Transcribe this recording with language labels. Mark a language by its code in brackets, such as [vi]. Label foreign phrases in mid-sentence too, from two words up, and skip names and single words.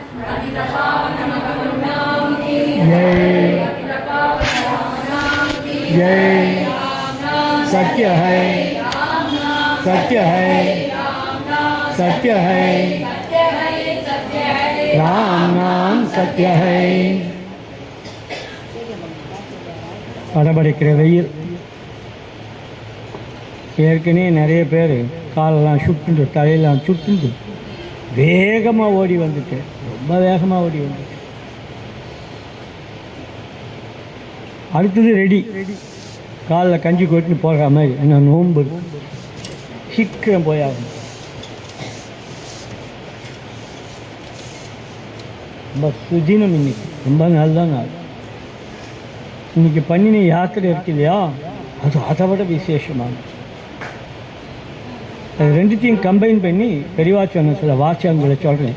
[hi] जय जय सत्य है सत्य है सत्य है राम नाम सत्य है [ta] படபடிக்கிற வெயில் ஏற்கனவே நிறைய பேர் காலெல்லாம் சுட்டுண்டு தலையெல்லாம் சுட்டுண்டு வேகமாக ஓடி வந்துட்டு ரொம்ப வேகமாக ஓடி வந்துட்டு அடுத்தது ரெடி காலில் கஞ்சி கொட்டின்னு போகிற மாதிரி என்ன நோன்பு சீக்கிரம் போயாகும் ரொம்ப சுதினம் இன்னைக்கு ரொம்ப நல்ல நாள் இன்னைக்கு பண்ணின யாத்திரை இருக்கு இல்லையா அது அதை விட விசேஷமான அது ரெண்டுத்தையும் கம்பைன் பண்ணி பெரியவா சொன்ன சில வாக்கியங்களை சொல்கிறேன்.